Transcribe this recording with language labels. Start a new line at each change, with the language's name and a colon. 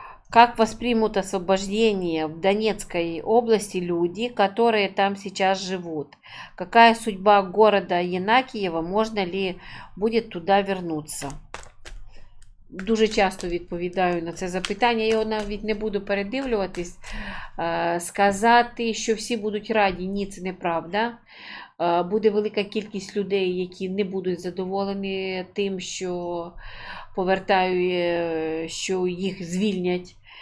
Russian: Как воспримут освобождение в Донецкой области люди, которые там сейчас живут? Какая судьба города Єнакієва? Можно ли будет туда вернуться?
Ukrainian: Дуже часто відповідаю на це запитання, я його навіть не буду передивлюватись. Сказати, що всі будуть раді, ні, це неправда. Буде велика кількість людей, які не будуть задоволені тим, що повертаю, що їх звільнять.